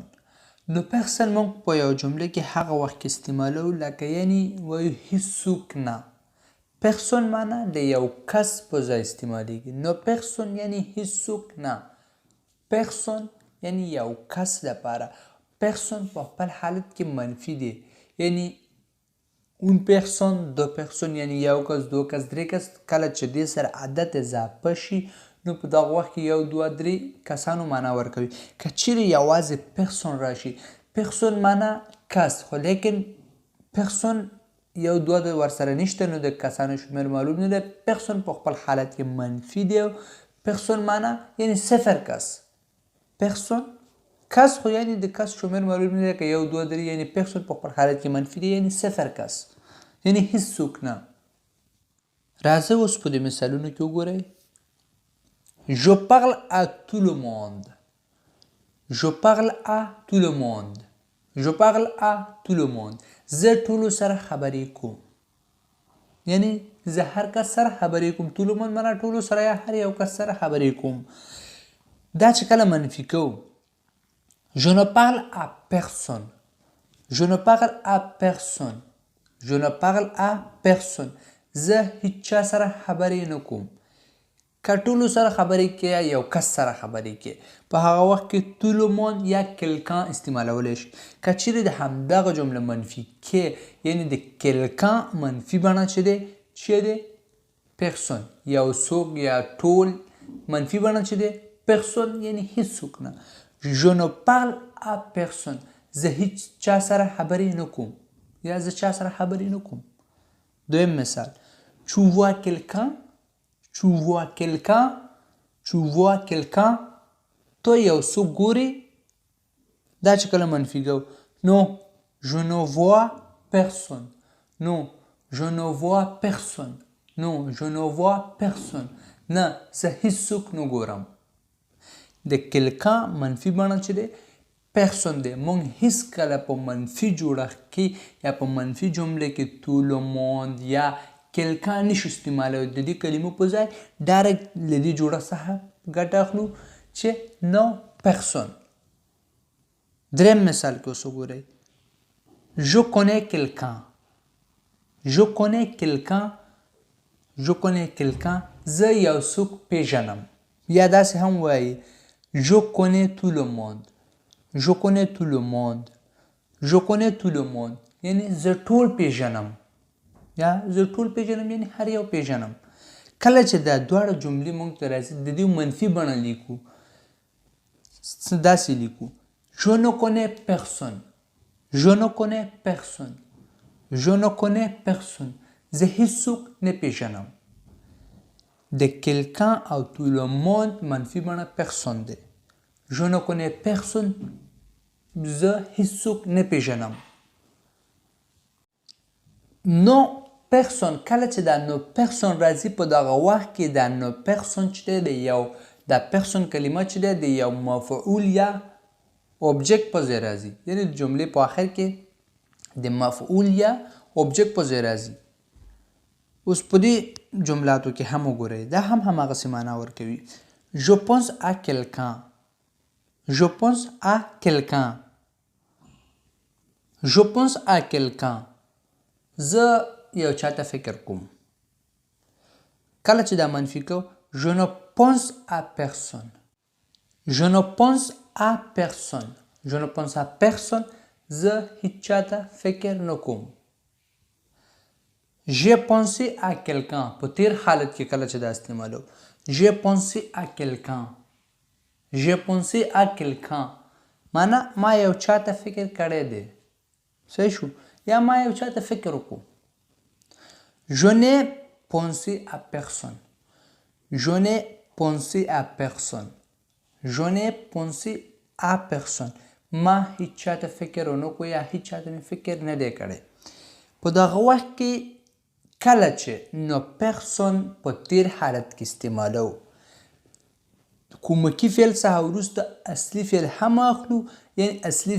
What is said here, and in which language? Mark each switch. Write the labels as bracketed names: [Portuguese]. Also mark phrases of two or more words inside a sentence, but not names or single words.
[French] ne personne [Pashto] موږ په یو جمله کې هغه وخت کې استعمالوو لکه یعنی وایو هیڅوک نه. پرسون معنا د یو کس په ځای استعمالیږي. نو پرسون یعنی هیڅوک نه. پرسون یعنی یو کس لپاره. پرسون په خپل حالت کې منفي دی، یعنی [French] une personne, deux personnes [Pashto] یعنی یو کس، دو کس، درې کس. کله چې دې سره عدد اضافه شي نو په دغه وخت کې یو، دوه، درې کسانو معنا ورکوي. که چیرې یوازې پرسون راشي، پرسون معنا کس، خو لیکن پرسون یو، دوه ورسره نشته، نو د کسانو شمېر معلوم نه دی. پرسون په خپل حالت کې منفي دی. پرسون معنا یعنی صفر کس. پرسون کس، خو یعنی د کس شمېر معلوم نه دی، که یو، دوه، درې، یعنی پرسون په خپل حالت کې منفي دی، یعنی صفر کس، یعنی هیڅوک نه. راځئ اوس په دې مثالونو کې وګورئ. [French] Je parle à tout le monde. Je parle à tout le monde. Je parle à tout le monde. [Pashto] زه ټولو سره خبرې کوم، یعنی زه هر کس سره خبرې کوم. [French] tout le monde [Pashto] معنا ټولو سره یا هر یو کس سره خبرې کوم. دا چې کله منفي کوو، [French] je ne parle à personne. Je ne parle à personne. Je ne parle à personne. [Pashto] زه هیچ چا سره خبرې نه کوم. که ټولو سره خبرې کې یا یو کس سره خبرې کې، په هغه وخت کې [French] tout le monde [Pashto] یا quelqu'un استعمالولی شي. که چیرې د همدغه جمله منفي کې، یعنی د quelqu'un منفي بڼه چې دی، چې دی پرسون، یو څوک یا ټول. منفي بڼه چې دی پرسون یعنی هیڅوک نه. [French] Je ne parle à personne. [Pashto] زه هیڅ چا سره خبرې نه کوم، یا زه چا سره خبرې نه کوم. دویم مثال: [French] Tu vois quelqu'un. Tu vois quelqu'un. Tu vois quelqu'un. [Pashto] تو یو څوک ګورې. دا چې کله منفي کوو، نو [French] je ne vois personne. نو je ne vois personne. نو je ne vois personne. [Pashto] نه، زه هیڅوک نه ګورم. د quelqu'un منفي بڼه چې دی پرسون دی. موږ هیڅکله په منفي جوړښت کې یا په منفي جمله کې [French] tout le monde [Pashto] یا quelqu'un نشو استعمالولی. د دې کلمو په ځای ډایرکټ له دې جوړښت څخه ګټه اخلو چې [French] ne personne. [Pashto] دریم مثال کې اوس وګورئ. [French] Je connais quelqu'un. Je connais quelqu'un. Je connais quelqu'un. [Pashto] زه یو څوک پیژنم. یا داسې هم وایي [French] Je connais tout le monde. Je connais tout le monde. Je connais tout le monde. [Pashto] یعنی زه ټول پیژنم، یا زه ټول پیژنم یعنی هر یو پیژنم. کله چې دا دواړه جملې موږ ته راځي، د دې منفي بڼه لیکو. داسې لیکو: [French] Je ne connais personne. Je ne connais personne. Je ne connais personne. [Pashto] زه هیڅوک نه پیژنم. د quelqu'un او [French] tout le monde [Pashto] منفي بڼه پرسون دی. [French] Je ne connais personne. [Pashto] زه هیڅوک نه پیژنم. [French] ne personne, [Pashto] کله چې دا [French] ne personne [Pashto] راځي، په دغه وخت کې دا [French] ne personne [Pashto] چې دی د یو، دا پرسون کلمه چې دی د یو مفعول یا اوبجیکت په ځای راځي. یعنی د جملې په آخر کې د مفعول یا اوبجیکت په ځای راځي. اوس په دې جملاتو کې هم وګورئ، دا هم هماغسې معنا ورکوي. [French] Je pense à quelqu'un. Je pense à quelqu'un. Je pense à quelqu'un. [Pashto] زه یو چاته فکر کوم. کله چې دا منفي کو [French] je ne pense à personne. je ne pense à personne. je ne pense à personne. [Pashto] زه هیڅ چاته فکر نه کوم. [French] j'ai pensé à quelqu'un. [Pashto] په تیر حالت کې کله چې دا استعمالو [French] j'ai pensé à quelqu'un. j'ai pensé à quelqu'un [Pashto] معنا ما یو چاته فکر کړی دی. صحیح شو؟ یا ما یو چاته فکر وکړو. [French] je n'ai pensé à personne. je n'ai pensé à personne. je n'ai pensé à personne. [Pashto] ما هیڅ چاته فکر ونه کړو یا هیڅ چاته مې فکر نه دی کړی. په دغه وخت کې کله چې نو پرسون په تیر حالت کې استعمالو کومکی فعل څخه وروسته اصلي فعل هم اخلو یعنی اصلي